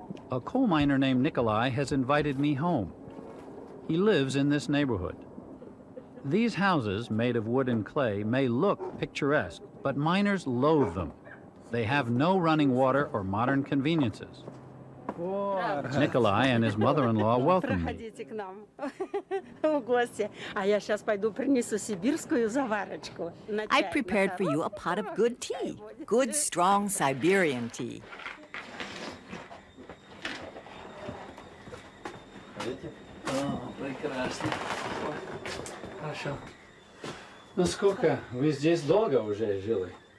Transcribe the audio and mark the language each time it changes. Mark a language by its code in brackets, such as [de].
[en] A coal miner named Nikolai has invited me home. He lives in this neighborhood. These houses, made of wood and clay, may look picturesque, but miners loathe them. They have no running water or modern conveniences. Nikolai and his mother-in-law welcome me. [ru] Проходите к нам в гости. А я сейчас пойду принесу сибирскую заварочку. [en] I prepared for you a pot of good tea. Good, strong Siberian tea. [ru] Прекрасно. Хорошо. Ну сколько? Вы здесь долго уже жили?